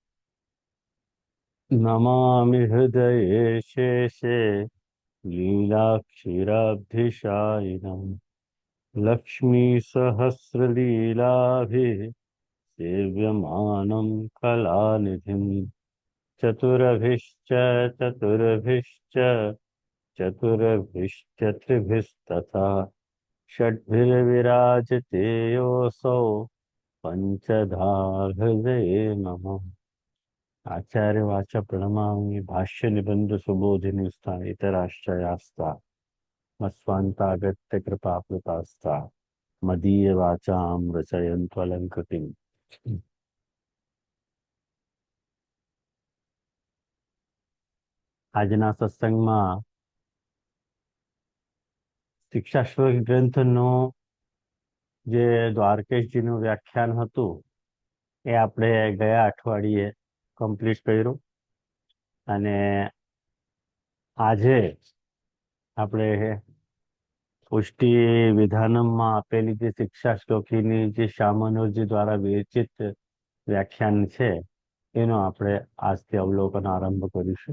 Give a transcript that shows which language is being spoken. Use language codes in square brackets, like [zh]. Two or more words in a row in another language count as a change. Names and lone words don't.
[sa] नमामि हृदये शेषे लीलाक्षीराब्धिशायिनम् लक्ष्मीसहस्रलीलाभिः सेव्यमानं कलानिधिम् चतुरभिश्च चतुर्भिश्च चतुर्भिश्चत्रिभिस्तथा षड्भिर्विराजते योऽसौ पञ्चधा हृदये नमः। आचार्यवाच प्रणमामि भाष्य निबंध सुबोधिनी स्थान इतराश्चयास्ता मस्वान्तागत्य कृपाकृतास्ता मदीय वाचाम रचयन्त्वलङ्कृतिम्। [gu] આજના સત્સંગમાં શિક્ષાશ્વર ગ્રંથનું જે દ્વારકેશજીનું વ્યાખ્યાન હતું એ આપણે ગયા અઠવાડિયે કમ્પ્લીટ કર્યું અને આજે આપણે પુષ્ટિ વિધાનમમાં આપેલી જે શિક્ષા શ્લોકીની જે શામનોરજી દ્વારા વિરચિત વ્યાખ્યાન છે એનો આપણે આજથી અવલોકન આરંભ કરીશું।